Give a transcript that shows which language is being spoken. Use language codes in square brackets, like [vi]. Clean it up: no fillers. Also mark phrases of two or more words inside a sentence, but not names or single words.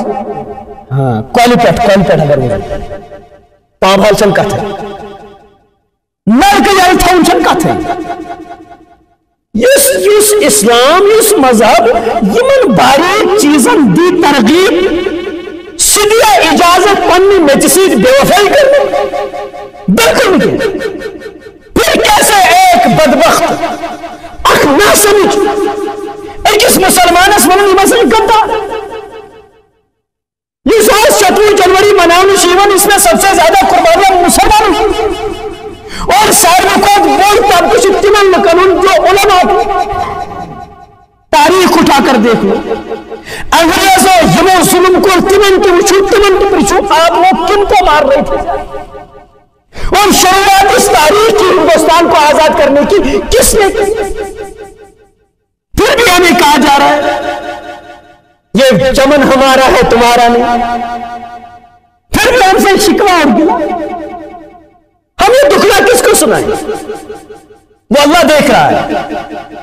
[ks] ہاں کۄلہِ پٮ۪ٹھ اگر وضوٗ پام حال چھنہٕ کتھٕے نلکہٕ یلہٕ تھاوُن چھنہٕ کتھٕے. یُس اسلام یُس مذہب یمن باریک چیزن دی ترغیب سُہ دِیا اجازت پننہِ میٚژِ سۭتۍ بے وفٲیی کرنُک بالکل نہٕ کینٛہہ. [ur] پھر کیسے ایک بدبخت [ks] اکھ ناسمجھ أکِس مسلمانس ونان یِم ہسا غدار یُس آز 26 جنوری مناونہٕ چھُ یِوان [ur] اس میں سب سے زیادہ قربانیاں مسلمانوں اور [ks] ساروی کھۄتہٕ بوٚڑ طبقہٕ چھُ تِمن لُکن ہُنٛد [ur] جو علماء تاریخ اٹھا کر دیکھو انگریزوں [ks] یمو ظلم کوٚر تِمن تہِ وٕچھو تِمن تہِ پرٛژھو [ur] آپ لوگ کن کو مار رہے تھے اور شروعات اس تاریخ کی ہندوستان کو آزاد کرنے کی کس نے کی. پھر بھی ہمیں کہا جا رہا ہے یہ چمن ہمارا ہے تمہارا نہیں. پھر بھی ہم سے شکوہ اور گلا. ہم یہ دکھلا کس کو سنائیں وہ اللہ دیکھ رہا ہے.